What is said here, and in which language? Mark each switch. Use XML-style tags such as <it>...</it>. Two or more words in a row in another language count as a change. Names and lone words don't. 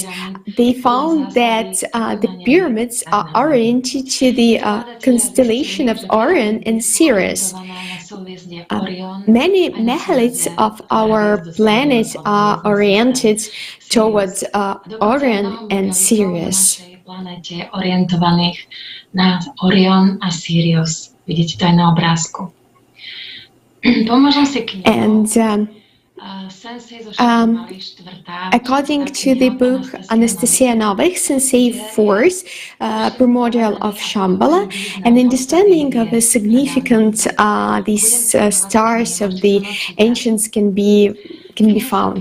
<en>They found that the pyramids are oriented to the constellation of Orion and Sirius. Many megaliths of our planet are oriented towards Orion and Sirius.</en> <sk>Orientovaných na Orion a Sirius. Vidíte to aj na obrázku. Pomôžem si knihu.</sk> <en>And according to the book Anastasia Novik, Sensei Force, Primordial of Shambhala, an understanding of the significance these stars of the ancients can be found.</en>